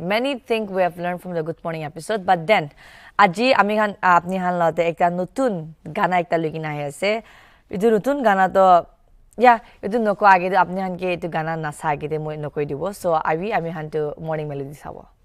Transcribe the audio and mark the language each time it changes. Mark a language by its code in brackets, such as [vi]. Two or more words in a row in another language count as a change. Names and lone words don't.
[en] Many things we have learned from the Good Morning episode, but then [nag] aji ami han apni han lote ekta nutun gana ekta lugin ahi ase. Itu nutun gana to ya itu noko age to apni han ke itu gana nasa age de moi nokoi dibo. So ami han to [en] morning melody [nag] sabo.